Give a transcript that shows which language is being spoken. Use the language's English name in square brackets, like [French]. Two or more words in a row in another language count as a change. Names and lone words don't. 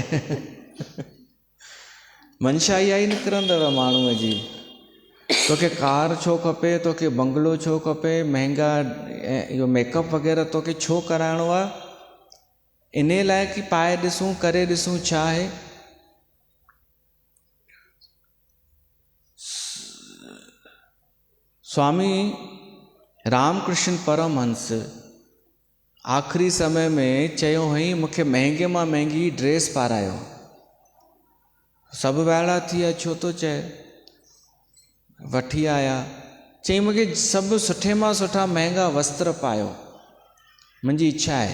[Sindhi] मंशा इहा ई निकिरंदव माण्हूअ जी। तोखे कार छो खपे, तोखे बंगलो छो खपे, महांगा इहो मेकअप वग़ैरह तोखे छो कराइणो आहे? इन लाइ कि पाए ॾिसूं, करे ॾिसूं छा आहे। स्वामी रामकृष्ण परमहंस आख़िरी समय में चयो हुई मूंखे महांगे मां महांगी ड्रेस पारायो। सभु वाइड़ा थी विया, छो थो चए? वठी आया, चई मूंखे सभु सुठे मां सुठा महांगा वस्त्र पायो, मुंहिंजी इच्छा आहे।